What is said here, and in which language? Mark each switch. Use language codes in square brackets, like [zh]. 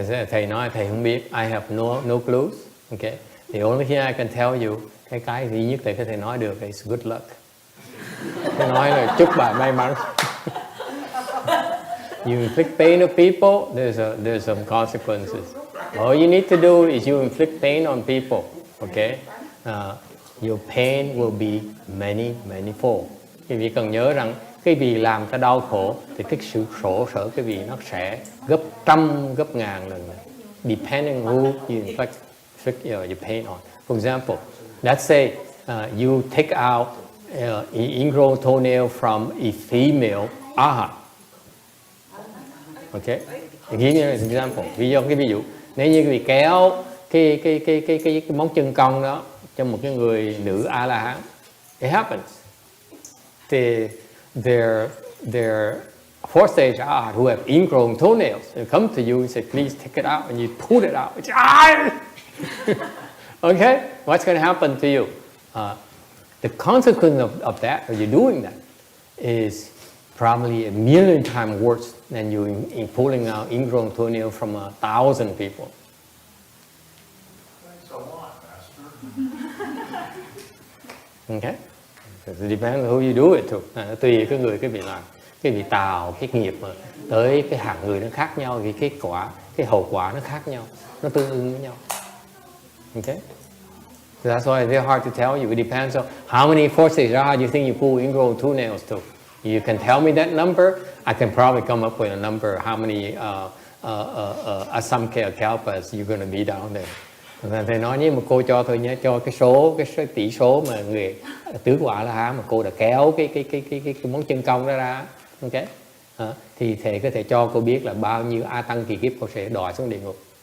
[vi] Thầy nói thầy không biết. [en] I have no clues. Okay, the only thing I can tell you, [vi] cái duy nhất thầy có thể nói được [en] is good luck. [vi] Tôi nói là chúc bà may mắn. [en] You inflict pain on people, there's some consequences. All you need to do is you inflict pain on people, okay? your pain will be many fold. [vi] Quý vị cần nhớ rằng cái vị làm ta đau khổ thì cái sự khổ sở cái vị nó sẽ gấp trăm gấp ngàn lần, [en] depending who you inflict your pain on. For example, let's say you take out an ingrown toenail from a female arhat. Okay, give me an example. [vi] Ví dụ nếu như quý vị kéo cái móng chân cong đó cho một cái người nữ A La Hán, [en] it happens. Their fourth stage arhat who have ingrown toenails, they come to you and say, please take it out, and you pull it out. Okay, what's going to happen to you? The consequence of that, or you doing that, is probably 1,000,000 times worse than you in pulling out ingrown toenail from 1,000 people. Thanks a lot, Master. Okay, it depends on who you do it to. [vi] Tùy cái người cái vị làm, cái vị tạo cái nghiệp mà tới cái hạng người nó khác nhau, thì cái quả, cái hậu quả nó khác nhau, nó tương ứng với nhau. [en] Okay. So that's why it's very hard to tell you. It depends on how many forces you think you pull ingrown toenails to. You can tell me that number. I can probably come up with a number. How many Asamkhya kalpas you're going to be down there? [vi] Thầy nói với một cô cho tôi nhé, cho cái tỷ số mà người tứ quả La Hán mà cô đã kéo cái móng chân cong đó ra, okay? Thì thầy có thể cho cô biết là bao nhiêu A Tăng kỳ kiếp cô sẽ đọa xuống địa ngục.